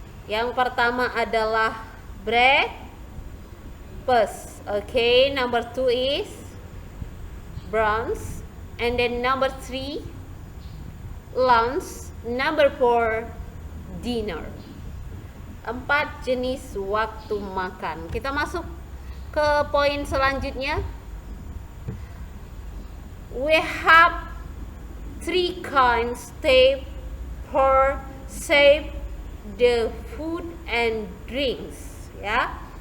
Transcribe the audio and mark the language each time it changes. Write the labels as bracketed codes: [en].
[id] Yang pertama adalah breakfast. [en] Okay, number 2 is brunch, and then number 3 lunch, number 4 dinner. [id] 4 jenis waktu makan. Kita masuk ke poin selanjutnya. [en] We have 3 kinds step for save the food and drinks, ya.